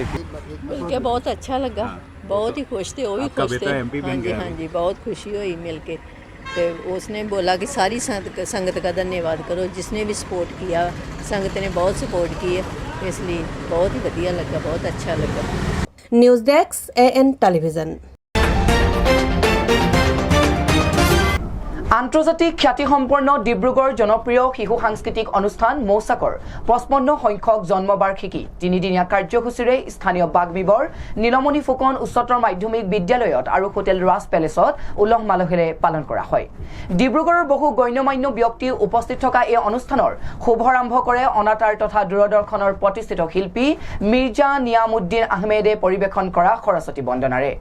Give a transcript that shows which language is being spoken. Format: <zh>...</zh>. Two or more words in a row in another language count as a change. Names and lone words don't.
<hi>बहुत अच्छा लगा बहुत ही खुश थे वो भी खुश थे हाँ जी बहुत खुशी हुई मिलके तो उसने बोला कि सारी संगत का धन्यवाद करो जिसने भी सपोर्ट किया संगत ने बहुत सपोर्ट की है इसलिए बहुत ही बढ़िया लगा बहुत अच्छा लगा</hi> <en>News desk AN television</en> <as>আন্তৰ্জাতিক খ্যাতিসম্পন্ন ডিব্ৰুগড় জনপ্ৰিয় শিশু সাংস্কৃতিক অনুষ্ঠান মৌচাকৰ 55 সংখ্যক জন্মবাৰ্ষিকী তিনিদিনীয়া কাৰ্যসূচীৰে স্থানীয় বাগবিবৰ নীলমণি ফুকন উচ্চতৰ মাধ্যমিক বিদ্যালয়ত আৰু হোটেল ৰাজ পেলেছত উলহ মালহেৰে পালন কৰা হয় ডিব্ৰুগড়ৰ বহু গণ্যমান্য ব্যক্তি উপস্থিত থকা এই অনুষ্ঠানৰ শুভাৰম্ভ কৰে অনাতাঁৰ তথা দূৰদৰ্শনৰ প্ৰতিষ্ঠিত শিল্পী মিৰ্জা নিয়ামুদ্দিন আহমেদে পৰিৱেশন কৰা সৰস্বতী বন্দনাৰে</as>